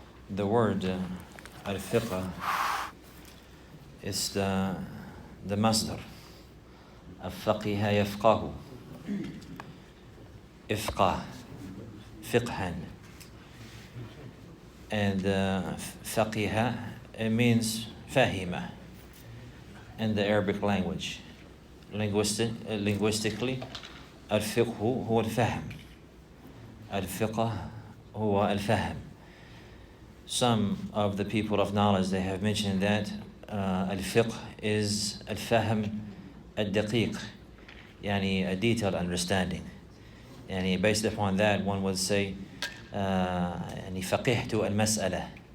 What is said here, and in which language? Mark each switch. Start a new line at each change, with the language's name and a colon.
English: The word al-fiqh is the masdar of faqiha yafqahu, ifqah, fiqhan, and faqiha, it means fahima in the Arabic language. Linguistically,
Arabic: الفقه هو الفهم. الفقه هو الفهم.
English: Some of the people of knowledge, they have mentioned that الفقه is
Arabic: الفهم الدقيق, يعني
English: a detailed understanding. يعني based upon that, one would say
Arabic: يعني فقهت المسألة